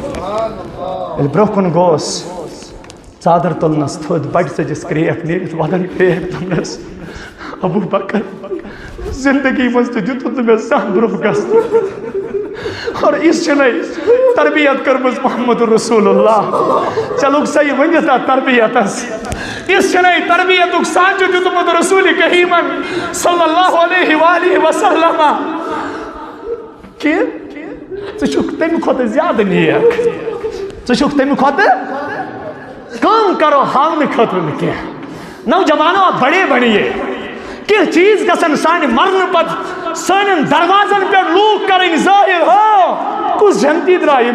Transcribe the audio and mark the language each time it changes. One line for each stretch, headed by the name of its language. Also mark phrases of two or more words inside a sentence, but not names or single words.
Kashmiri: ییٚلہِ برونٛہہ کُن گوس ژادر تُلنس تھوٚد بڑِ ژٔجِس کرٛیکھ نیٖرِتھ ودن پھیرِ دوٚپنس ابوٗ بکر زندگی منٛز تہِ دِتُتھ نہٕ مےٚ زانٛہہ برونٛہہ گژھنہٕ اور یِژھ چھِنَے تربیت کٔرمٕژ محمد رسول اللہ چلوکھ سا یہِ ؤنِتھ اَتھ تربیتس یِژھ چھِنَے تربیتُک سانچہٕ دیُتمُت رسوٗلِ کریٖمن
Arabic: صلی اللہ علیہ وآلہ وسلم
Kashmiri: کہِ ژٕ چھُکھ تمہِ کھۄتہٕ زیادٕ نیک ژٕ چھُکھ تمہِ کھۄتہٕ کٲم کرو ہاونہٕ خٲطرٕ نہٕ کینٛہہ نوجوانو بڑے بڑیے کینٛہہ چیٖز گژھن سانہِ مرنہٕ پتہٕ سانٮ۪ن دروازن پٮ۪ٹھ لوٗکھ کرٕنۍ ظٲہِر ہو کُس جنتی درٛاو ییٚمہِ